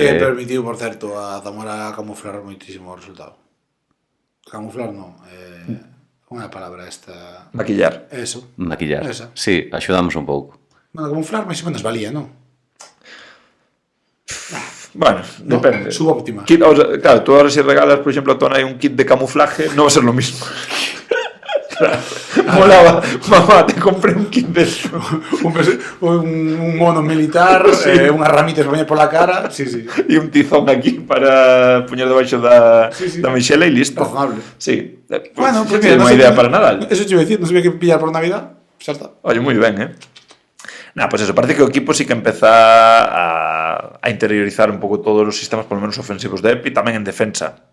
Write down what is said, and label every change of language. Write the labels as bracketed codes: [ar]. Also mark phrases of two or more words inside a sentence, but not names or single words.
[gl] Que permitiu, por certo, a Zamora camuflar moitísimo o resultado. Camuflar non, como é a palabra esta? Maquillar. Eso. Maquillar. Esa. Sí, axudamos un pouco. Bueno, camuflar máis ou menos valía, non? Bueno, depende. Subóptima. [es] Claro, tú ahora si regalas, por ejemplo, a Tonai un kit de camuflaje, no va a ser lo mismo. Claro. Molaba, mamá, te compré un kit de eso. un mono militar, [gl] unha ramita que poñer pola cara, sí. E un tizón aquí para poñer debaixo da mexela e listo. Razonable. Sí. Bueno, pues mira, unha idea para Nadal. [es] Eso te iba a decir, [gl] non sabía que pillar por Navidad, xa está. Oye, moi ben, pues eso, parece que o equipo sí que empeza a interiorizar un pouco todos os sistemas, [es] por lo menos [gl] ofensivos de Epi, tamén en defensa.